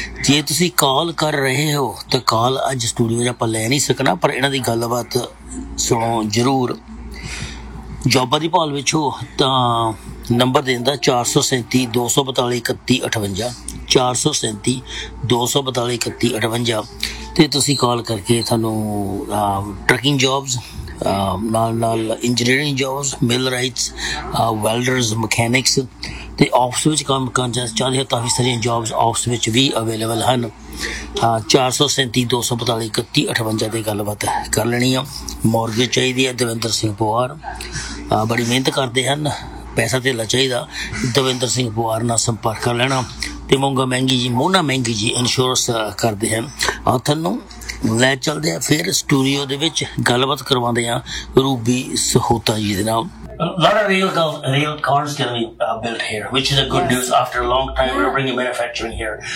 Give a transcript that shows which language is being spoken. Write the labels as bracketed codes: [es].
[pa] जे तुसी कॉल कर रहे हो तो कॉल अज स्टूडियो आप ले नहीं सकना, पर इन्हों की गलबात सुनो जरूर। जॉबा की भाल विच हो तो नंबर देता 437-242-3158, 437-242-3158, तो कॉल करके थानू ट्रैकिंग जॉब्स, ਨਾਲ ਨਾਲ ਇੰਜੀਨੀਅਰਿੰਗ ਜੋਬਸ ਮਿਲ ਰਾਈਟਸ ਵੈਲਡਰਸ ਮਕੈਨਿਕਸ ਅਤੇ ਆਫਿਸ ਵਿੱਚ ਕੰਮ ਕਰਨਾ ਚਾਹੁੰਦੇ ਹਾਂ ਤਾਂ ਵੀ ਸਾਰੀਆਂ ਜੋਬਸ ਆਫਿਸ ਵਿੱਚ ਵੀ ਅਵੇਲੇਬਲ ਹਨ। 437-243-3158 'ਤੇ ਗੱਲਬਾਤ ਕਰ ਲੈਣੀ ਆ। ਮੋਰਗੇਜ ਚਾਹੀਦੀ ਹੈ ਦਵਿੰਦਰ ਸਿੰਘ ਪਵਾਰ, ਬੜੀ ਮਿਹਨਤ ਕਰਦੇ ਹਨ, ਪੈਸਾ ਧੇਲਾ ਚਾਹੀਦਾ, ਦਵਿੰਦਰ ਸਿੰਘ ਪਵਾਰ ਨਾਲ ਸੰਪਰਕ ਕਰ ਲੈਣਾ। ਅਤੇ ਮੋਨਾ ਮਹਿੰਗੀ ਜੀ ਇੰਸ਼ੋਰੈਂਸ ਕਰਦੇ ਹਨ। ਤੁਹਾਨੂੰ ਲੈ ਚੱਲਦੇ ਹਾਂ ਫਿਰ ਸਟੂਡੀਓ ਦੇ ਵਿੱਚ, ਗੱਲਬਾਤ ਕਰਵਾਉਂਦੇ ਹਾਂ ਰੂਬੀ ਸਹੋਤਾ ਜੀ ਦੇ ਨਾਲ। [en] A lot of real cars can be built here, which is a good news after a long time we're bringing manufacturing here.